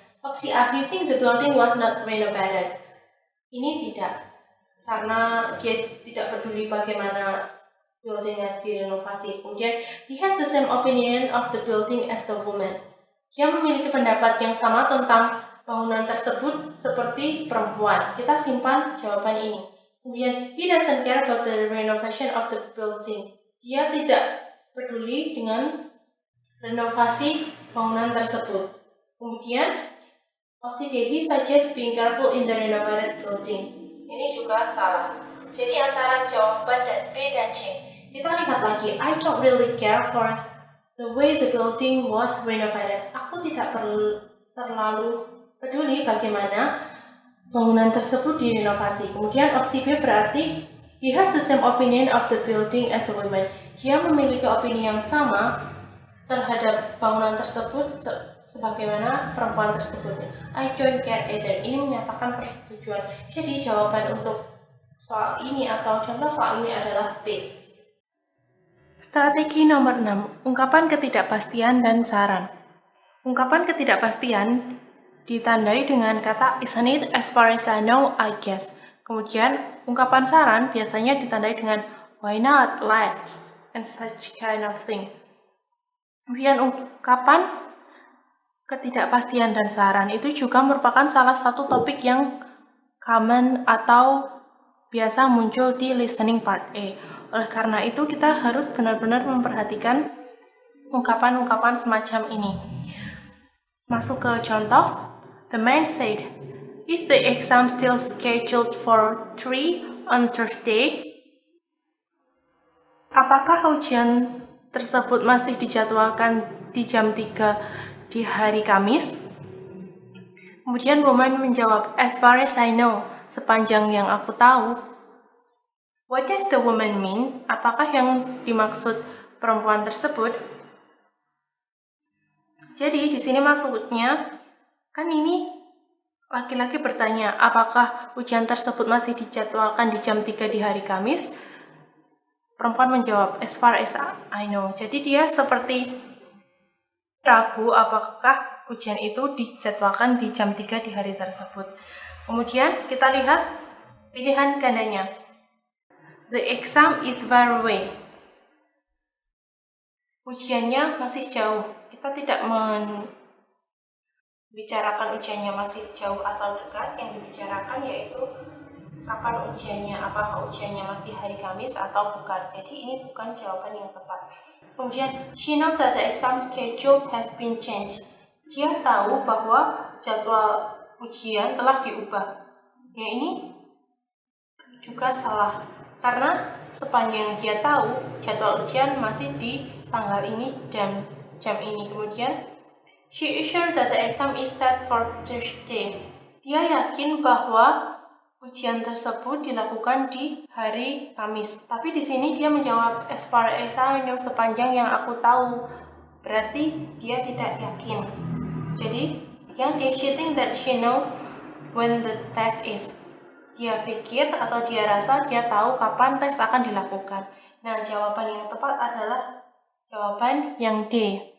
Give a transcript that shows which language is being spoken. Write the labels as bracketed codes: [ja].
[id] Opsi A, [en] he think the building was not renovated. [id] Ini tidak, karena dia tidak peduli bagaimana buildingnya direnovasi. [en] Kemudian, he has the same opinion of the building as the woman. [id] Dia memiliki pendapat yang sama tentang bangunan tersebut seperti perempuan. Kita simpan jawaban ini. Kemudian, [en] he doesn't care about the renovation of the building. [id] Dia tidak peduli dengan renovasi bangunan tersebut. Kemudian, opsi D, [en] he suggests being careful in the renovated building. [id] Ini juga salah. Jadi antara jawaban B dan C. Kita lihat lagi. [en] I don't really care for the way the building was renovated. [id] Aku tidak terlalu peduli bagaimana bangunan tersebut direnovasi. Kemudian opsi B berarti [en] he has the same opinion of the building as the women. [id] Dia memiliki opini yang sama terhadap bangunan tersebut sebagaimana perempuan tersebut. [en] I don't care either. [id] Ini menyatakan persetujuan. Jadi jawaban untuk soal ini atau contoh soal ini adalah B. Strategi nomor 6. Ungkapan ketidakpastian dan saran. Ungkapan ketidakpastian ditandai dengan kata [en] isn't it, as far as I know, I guess. [id] Kemudian ungkapan saran biasanya ditandai dengan [en] why not, let's, and such kind of thing. [id] Kemudian ungkapan ketidakpastian dan saran itu juga merupakan salah satu topik yang common atau biasa muncul di listening part A. Oleh karena itu kita harus benar-benar memperhatikan ungkapan-ungkapan semacam ini. Masuk ke contoh. [en] The man said, "Is the exam still scheduled for 3 on Thursday?" [id] Apakah ujian tersebut masih dijadwalkan di jam 3 di hari Kamis? Kemudian woman menjawab, [en] "As far as I know," [id] sepanjang yang aku tahu. What does the woman mean? Apakah yang dimaksud perempuan tersebut? Jadi di sini maksudnya kan ini laki-laki bertanya, apakah ujian tersebut masih dijadwalkan di jam 3 di hari Kamis? Perempuan menjawab, [en] as far as I know. [id] Jadi dia seperti ragu apakah ujian itu dijadwalkan di jam 3 di hari tersebut. Kemudian kita lihat pilihan gandanya. [en] The exam is far away. [id] Ujiannya masih jauh. Kita tidak bicarakan ujiannya masih jauh atau dekat, yang dibicarakan yaitu kapan ujiannya, apakah ujiannya masih hari Kamis atau bukan. Jadi ini bukan jawaban yang tepat. Kemudian, [en] she knows that the exam schedule has been changed. [id] Dia tahu bahwa jadwal ujian telah diubah. Ya ini juga salah, karena sepanjang dia tahu jadwal ujian masih di tanggal ini dan jam ini. Kemudian, [en] she is sure that the exam is set for Thursday. [id] Dia yakin bahwa ujian tersebut dilakukan di hari Kamis. Tapi di sini dia menjawab [en] as far as I know, [id] sepanjang yang aku tahu. Berarti dia tidak yakin. Jadi, yang [en] she think that she know when the test is. [id] Dia pikir atau dia rasa dia tahu kapan tes akan dilakukan. Nah, jawaban yang tepat adalah jawaban yang D.